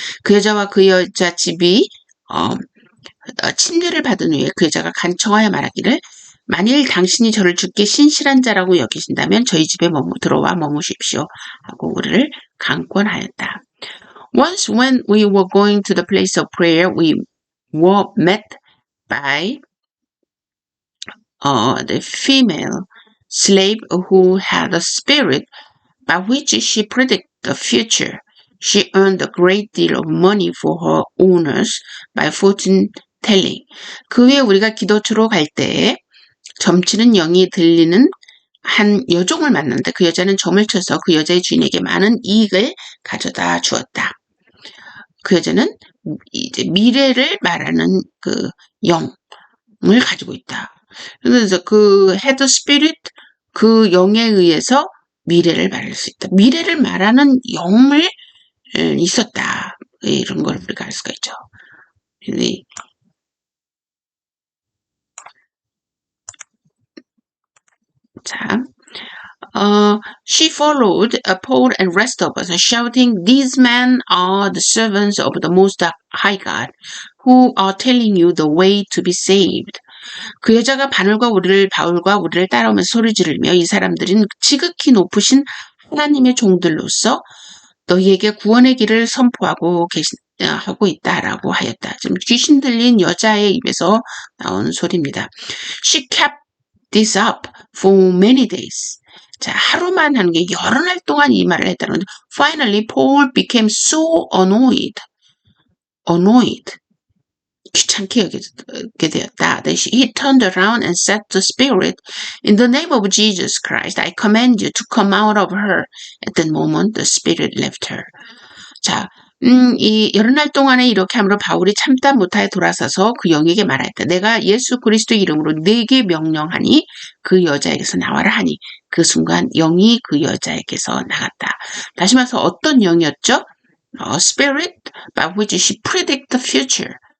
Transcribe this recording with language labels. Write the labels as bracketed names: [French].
[Korean] 그 여자와 그 여자 집이 침례를 받은 후에 그 여자가 간청하여 말하기를 만일 당신이 저를 주께 신실한 자라고 여기신다면 저희 집에 들어와 머무십시오 하고 우리를 강권하였다. [English] Once when we were going to the place of prayer, we were met by the female slave who had a spirit by which she predicted the future. She earned a great deal of money for her owners by fortune telling. [Korean] 그 후에 우리가 기도처로 갈 때에 점치는 영이 들리는 한 여종을 만났는데 그 여자는 점을 쳐서 그 여자의 주인에게 많은 이익을 가져다 주었다. 그 여자는 이제 미래를 말하는 그 영을 가지고 있다. 그래서 그 [English] 헤드 스피릿 [Korean] 그 영에 의해서 미래를 말할 수 있다. 미래를 말하는 영을 있었다. 이런 걸 우리가 알 수가 있죠. [English] 자, she followed Paul and rest of us, shouting, "These men are the servants of the Most High God, who are telling you the way to be saved." [Korean] 그 여자가 바울과 우리를 따라오면서 소리 지르며 이 사람들은 지극히 높으신 하나님의 종들로서 너희에게 구원의 길을 선포하고 하고 있다라고 하였다. 지금 귀신 들린 여자의 입에서 나온 소리입니다. [English] She kept this up for many days. [Korean] 자, 하루만 하는 게 여러 날 동안 이 말을 했다는 건데 [English] Finally, Paul became so annoyed. [Korean] 귀찮게 여기게 되었다. [English] He turned around and said to the spirit, "In the name of Jesus Christ, I command you to come out of her." At that moment, the spirit left her. [Korean] 자, 이 여러 날 동안에 이렇게 함으로 바울이 참다 못하여 돌아서서 그 영에게 말하였다. 내가 예수 그리스도 이름으로 네게 명령하니 그 여자에게서 나와라 하니 그 순간 영이 그 여자에게서 나갔다. 다시 말해서 어떤 영이었죠? [English] Spirit by which she predict the future.